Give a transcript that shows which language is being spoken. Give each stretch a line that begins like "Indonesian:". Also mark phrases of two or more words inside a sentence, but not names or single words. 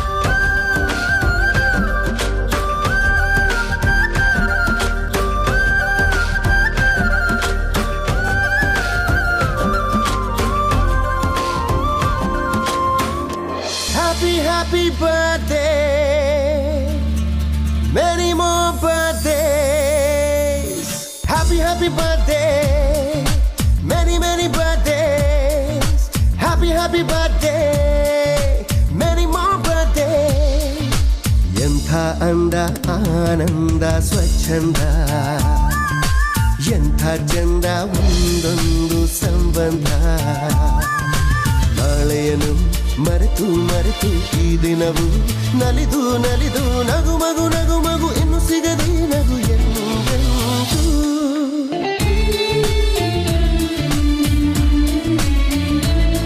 English: Happy birthday, many more birthdays. Happy birthday, many birthdays. Happy birthday, many more birthdays.
Kannada: ಯಂಥ ಅಂದ ಆನಂದ ಸ್ವಚಂದ, ಯಂಥ ಚಂದ ಉಂಡೊಂದು ಸಂಬಂಧ. ನಾಳೆಯನು ಮರೆತು ಈ ದಿನವು ನಲಿದು ನಗು ಮಗು ಇನ್ನು ಸಿಗದೆ ನಗು ಎಂದೆಂದೂ.